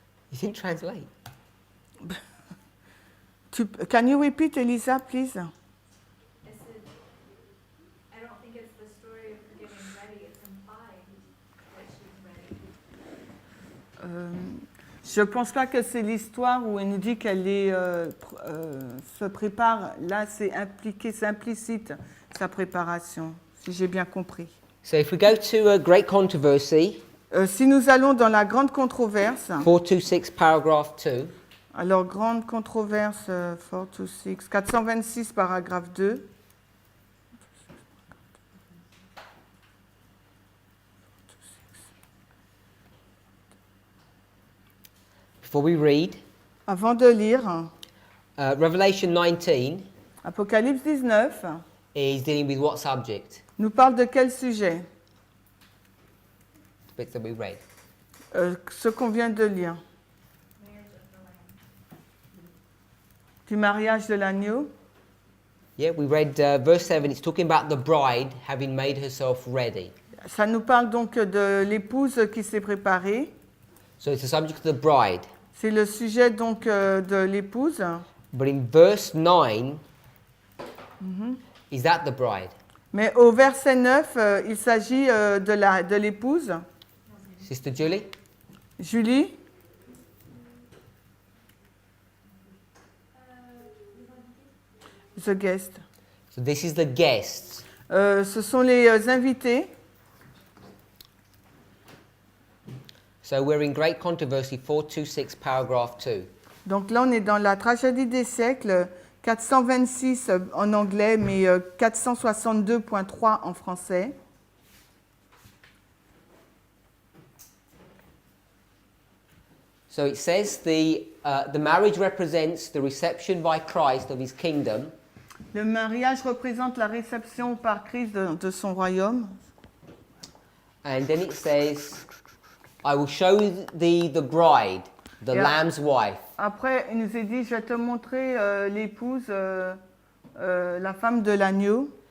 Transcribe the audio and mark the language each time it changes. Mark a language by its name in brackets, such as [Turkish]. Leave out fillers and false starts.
[English] You didn't translate. Can you repeat, Elisa, please? I said, I don't think it's the story of her getting ready. It's implied that she's ready. [French] Je pense pas que c'est l'histoire où elle nous dit qu'elle se prépare. Là, c'est impliqué, c'est implicite, sa préparation, si j'ai bien compris. [English] So if we go to a great controversy, [French] Si nous allons dans la grande controverse, [English] 426 paragraph 2, [French] alors grande controverse 426, 426 paragraphe 2. [English] before we read, [French] Avant de lire, [English] Revelation 19 [French] Apocalypse 19 [English] is dealing with what subject? [French] nous parle de quel sujet? [English] The bits that we read. [French] Ce qu'on vient de lire. Du mariage de l'agneau. [English] Yeah, we read verse 7. It's talking about the bride having made herself ready. [French] Ça nous parle donc de l'épouse qui s'est préparée. [English] So it's the subject of the bride. [French] C'est le sujet donc de l'épouse. [English] But in verse 9, is that the bride? [French] Mais au verset 9, il s'agit de l'épouse. [English] Sister Julie? Julie, the guest. So this is the guests. [French] Ce sont les invités. [English] So we're in Great Controversy 426, paragraph 2. [French] Donc là, on est dans la tragédie des siècles, 426 en anglais, mais 462.3 en français. [English] So it says the marriage represents the reception by Christ of his kingdom, [French] Le mariage représente la réception par Christ de son royaume. [English] and then it says, I will show thee the bride, the Yeah. Lamb's wife. [French] Après, il nous est dit, je vais te montrer l'épouse, la femme de l'agneau.